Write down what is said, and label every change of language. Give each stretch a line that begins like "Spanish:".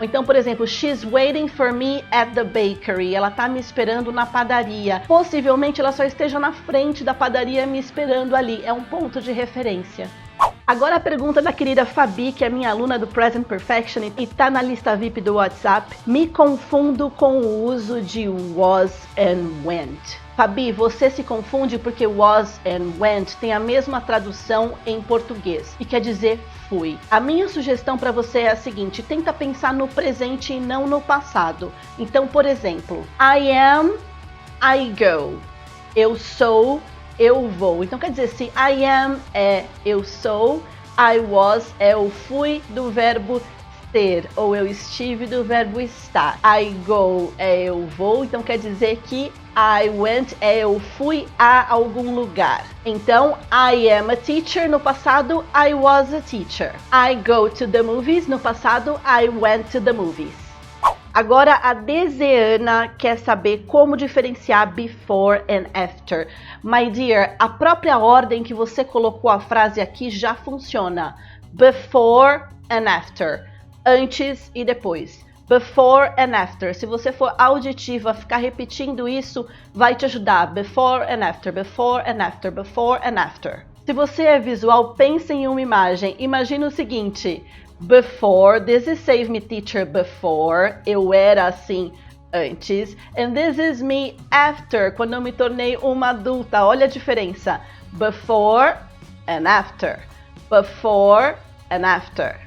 Portuguese: Então, por exemplo,
English: she's waiting for me at the bakery.
Portuguese: Ela está me esperando na padaria. Possivelmente ela só esteja na frente da padaria me esperando ali. É um ponto de referência. Agora a pergunta da querida Fabi, que é minha aluna do Present Perfection e tá na lista VIP do WhatsApp. Me confundo com o uso de was and went. Fabi, você se confunde porque was and went tem a mesma tradução em português e quer dizer fui. A minha sugestão para você é a seguinte: tenta pensar no presente e não no passado. Então, por exemplo,
English: I am, I go.
Portuguese: Eu sou, eu vou. Então quer dizer, se
English: I am
Portuguese: é eu sou,
English: I was
Portuguese: é eu fui do verbo ter, ou eu estive do verbo estar. I go é eu vou, então quer dizer que I went é eu fui a algum lugar.
English: Então, I am a teacher
Portuguese: no passado,
English: I was a teacher. I go to the movies
Portuguese: no passado,
English: I went to the movies.
Portuguese: Agora a Deseana quer saber como diferenciar before and after.
English: My dear,
Portuguese: a própria ordem que você colocou a frase aqui já funciona.
English: Before and after.
Portuguese: Antes e depois.
English: Before and after.
Portuguese: Se você for auditiva, ficar repetindo isso vai te ajudar.
English: Before and after, before and after, before and after.
Portuguese: Se você é visual, pense em uma imagem. Imagina o seguinte:
English: before, this is Save Me Teacher before,
Portuguese: eu era assim antes,
English: and this is me after,
Portuguese: quando eu me tornei uma adulta. Olha a diferença.
English: Before and after. Before and after.